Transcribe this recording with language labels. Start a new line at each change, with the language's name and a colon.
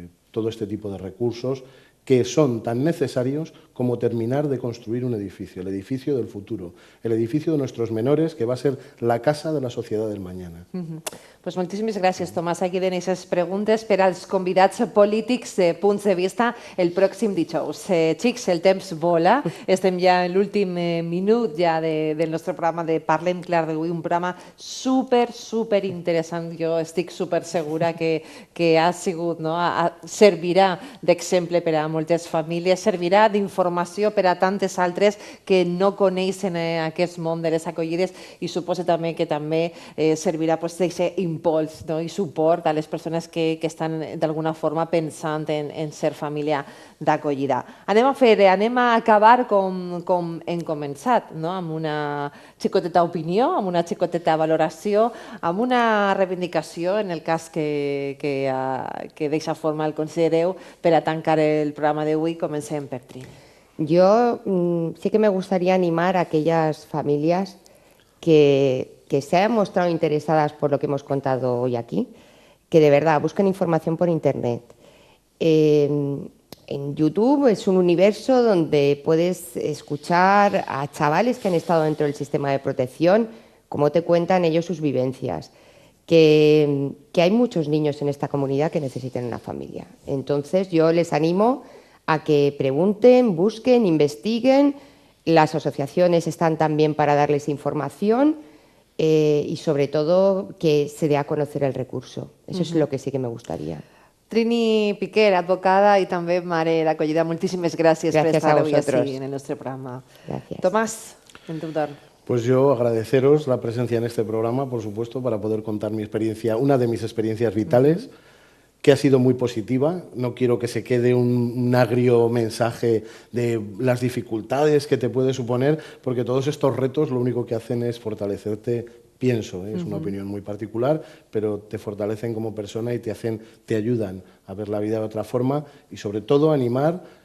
Spanish: todo este tipo de recursos que son tan necesarios como terminar de construir un edificio, el edificio del futuro, el edificio de nuestros menores, que va a ser la casa de la societat del mañana.
Catalan: Pues moltíssimes gràcies, Tomàs. Aquí tenéis les preguntes per als convidats polítics de Punts de Vista el pròxim dijous. Xics, el temps vola. Estem ja en l'últim minut ja del nostre programa de Parlem Clar d'avui, un programa super interessant. Jo estic super segura que ha sigut, no? Servirà d'exemple per a moltes famílies, servirà d'informació per a tantes altres que no coneixen aquest món de les acollides, i suposo també que també servirà d'aquest impuls, no? I suport a les persones que estan d'alguna forma pensant en ser família d'acollida. Anem a acabar com hem començat, no? Amb una xicoteta opinió, amb una xicoteta valoració, amb una reivindicació, en el cas que d'eixa forma el considereu, per a tancar el programa d'avui. Comencem per Trini.
Spanish: Yo sí que me gustaría animar a aquellas familias que se hayan mostrado interesadas por lo que hemos contado hoy aquí, que de verdad busquen información por Internet. En YouTube es un universo donde puedes escuchar a chavales que han estado dentro del sistema de protección, cómo te cuentan ellos sus vivencias, que hay muchos niños en esta comunidad que necesitan una familia. Entonces yo les animo a que pregunten, busquen, investiguen las asociaciones están también para darles información y sobre todo que se dé a conocer el recurso. Eso es lo que sí que me gustaría.
Catalan: Trini Piquer, advocada i també mare d'acollida, moltíssimes gràcies per estar avui així en el nostre programa.
Spanish: Gracias.
Catalan: Tomás, en tu torn.
Spanish: Pues yo agradeceros la presencia en este programa, por supuesto, para poder contar mi experiencia, una de mis experiencias vitales, que ha sido muy positiva. No quiero que se quede un agrio mensaje de las dificultades que te puede suponer, porque todos estos retos lo único que hacen es fortalecerte, pienso, es una opinión muy particular, pero te fortalecen como persona y te ayudan a ver la vida de otra forma y sobre todo animar